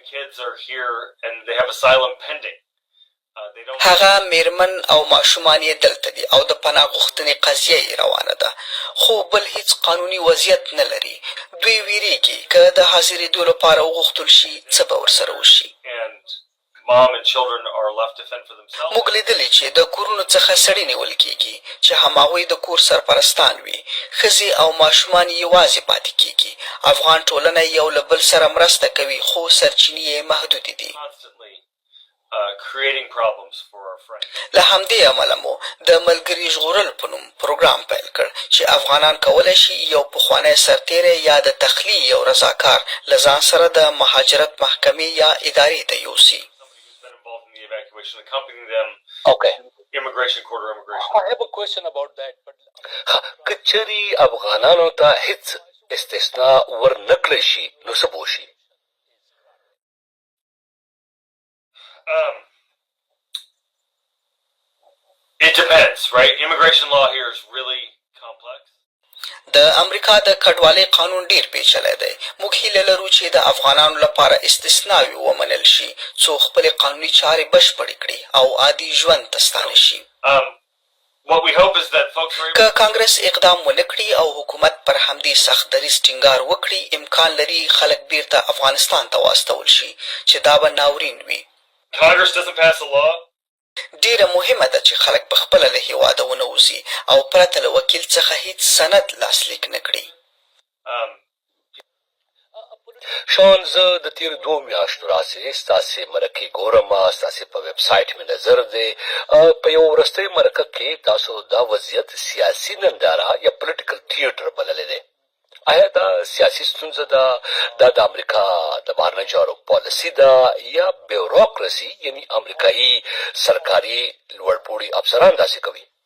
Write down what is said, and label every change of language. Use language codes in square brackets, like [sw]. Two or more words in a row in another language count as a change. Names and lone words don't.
[ps] هغه میرمن او ماشومان یې دلته دي او د پناه غوښتنې قضیه یې روانه ده، خو بل هیڅ قانوني وضعیت نه لري. دوی ویرېږي که د حاضرېدو لپاره وغوښتل شي څه به ورسره وشي. [en] mom and children are left to fend for themselves. [ps] موږ لیدلی چې د کورونو څخه سړي نیول کیږي چې هماغوی د کور سرپرستان وي ښځې او ماشومان یوازې پاتې کیږي افغان ټولنه یو له بل سره مرسته کوي خو سرچینې یې محدودې دي [en] Constantly creating problems for our friends. [ps] له همدې امله مو د ملګري ژغورل په نوم پروګرام پیل کړ چې افغانان کولی شي یو پخوانی سرتیری یا د تخلیې یو رضاکار له ځان سره د مهاجرت محکمې یا ادارې ته یوسي [en] Somebody who's been involved in the evacuation, accompanying them, Okay. immigration, court or immigration. I have a question about that, but [ps] کچري افغانانو ته هیڅ استثناء ورنکړی شي نو څه به وشي؟ [en] It depends, right? Immigration law here is really complex. [ps] د امریکا د کډوالۍ قانون ډیر پیچلی دی موږ هیله لرو چې د افغانانو لپاره استثناوي ومنل شي څو خپلې قانوني چارې بشپړې کړي او عادي ژوند ته ستانه شي [en] What we hope is that folks are able [ps] که کانګرس اقدام ونه کړي او حکومت پر همدې سخت دریځ ټینګار وکړي امکان لري خلک بیرته افغانستان ته واستول شي چې دا به ناورین وي [en] Congress doesn't pass a law. [ps] ډیره مهمه ده چې خلک په خپله له هېواده ونه وځي او پرته له وکیل څخه هیڅ سند لاسلیک نه کړي شان زه د تیر 2 میاشتو راځې ستاسې مرکې ګورم ستاسې په ویب سایټ مې نظر دی په یو وروستۍ مرکه کې تاسو دا وضعیت سیاسي ننداره یا [en] political theater [ps] بللی دی آیا دا سیاسي ستونزه ده دا د امریکا د بهرنیو چارو پالیسي ده یا بیوروکراسي یعنی امریکایي سرکاري لوړپوړي افسران داسې کوي